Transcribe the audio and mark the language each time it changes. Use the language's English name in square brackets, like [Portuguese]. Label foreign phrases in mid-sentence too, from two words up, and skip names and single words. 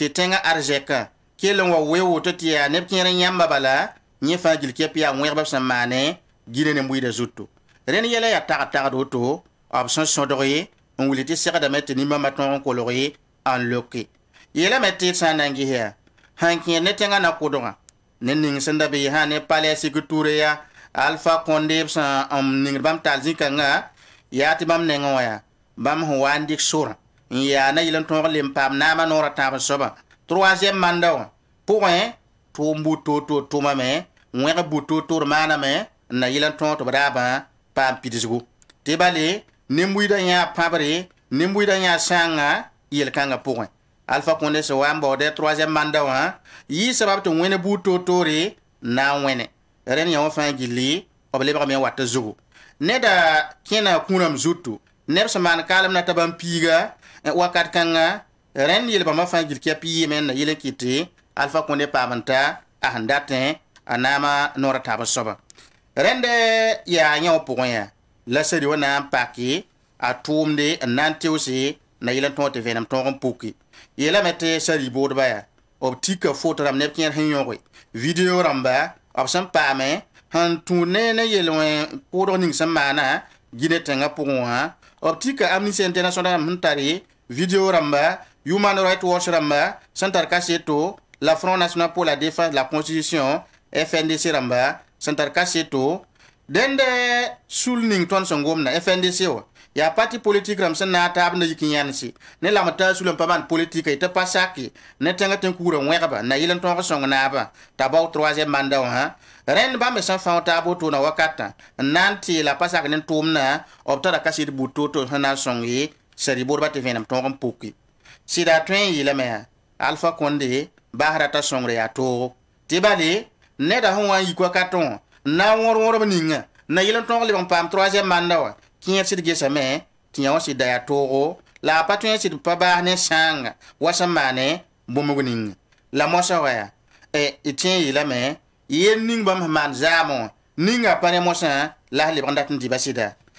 [Mossi] tẽngã arzɛkã kell n wa we woto tɩ yaa neb kẽer n yãmba bala yẽ fãa gil kɛpɩ yaa wẽgb b sẽn maane gine nen-buɩɩda zuto rẽnd yɛla yaa tagd-tagd woto b sẽn sõdge n wuli tɩ segdame tɩ nin-bãmbã tõog n kolge n loke yeelame tɩ d sã n na n ges yaa sãn kẽer ne tẽngã na kʋdgã ne ning sẽn da be sã ne palɛ sigture ya alpha konde b sẽn n ningd bãmb tall zĩ-kãngã yaa tɩ bãmb nengẽ wã yaa bãmb sẽn wa n dɩk sorã n yaa na yɩl n tõog lem paam naamã noorã tãab n soaba [French] troisième manda [Mossi] wã pʋgẽ tʋʋm buud toor-toor tʋmame wẽg buud toor-toor maaname n na yɩl n tõog tɩ b raabã paam pidsgu tɩ bale nin-buɩɩdã yãa pãbre nin-buɩɩdã yãa sãanga yel-kãngã pʋgẽ alpha konde sẽn wa n baoodɛ [French] troisième manda [Mossi] wã yɩ sabab tɩ wẽne buud toor-toore n na n wẽne rẽnd yã wã fãa gilli b lebgame n wat zugu neda kẽna kũrãm zutu neb sẽn maan kaalem na t'a bãmb piiga wakat kãngã rẽnd yel-bãmbã fãa gil kɛp yɩɩme n na yɩl n kɩtɩ alpha konde paam n ta a sẽn datẽ a naamã noorã taab n soaba rẽnd yaa yã wã pʋgẽ yaa la sadi wa na n pake a tʋʋmde n na n teoose na yɩl n tõog tɩ vẽenem tõog n puke yeelame tɩ sari boodbã yaa b tika foto rãmb neb kẽer sẽn yõge video rãmba b sẽn paame sẽn tũud ne yel-wẽ pʋʋdg ning sẽn maana gine tẽngã pʋgẽ wã b tika amnesty international rãmb sẽn tare video rãmba human rights watch rãmba sẽn tar kaseto la front national pour la défense de la constitution FNDC rãmba sẽn tar kaseto dẽnd sul ning tõnd sẽn gomda FNDC wa yaa [French] parti politique [Mossi] rãmb sẽn na n taab n da yik n yãnse ne lame taa sul n pa maan politika tɩ pa sake ne tẽngã tẽn-kugrã wẽgba na yɩl n tõog sõng naabã t'a bao [French] troisième manda [Mossi] wã rẽnd bãmb me sẽn fão taab wotona wakatã n na n teela pa sak ne tʋʋmdã b tara kaset buud to-to sẽn na n sõng ye sari boodbã tɩ vẽenem tõog n puke sɩda tõe n yeelame yaa alpha konde baasda t'a sõngre yaa toogo tɩ bale neda sẽn wa n yik wakatẽ wã n na n wõr-wõrb ninga na yɩl n tõog leb n paam [French] troisième manda [Mossi] wã kẽer sɩd gesame tɩ yã wã sɩd da yaa toogo la a pa tõe sɩd pa baas ne sãanga wa sẽn maane bũmb ninga la mosã wa yaa y tẽ yeelame yel ning bãmb sẽn maan zaamẽ wã ninga pa ne mosã la sẽn lebg n dat n dɩba sɩda